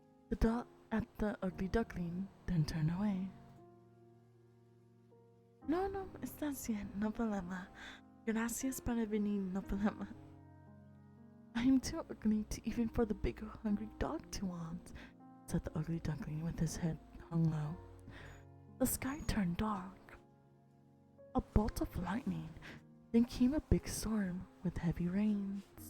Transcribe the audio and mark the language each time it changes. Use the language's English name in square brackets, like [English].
[English] The dog at the ugly duckling then turned away. [Spanish] No, estás bien, no problema. Gracias para venir, no problema. [English] I am too ugly to even for the big hungry dog to want, said the ugly duckling with his head hung low. The sky turned dark. A bolt of lightning, then came a big storm with heavy rains.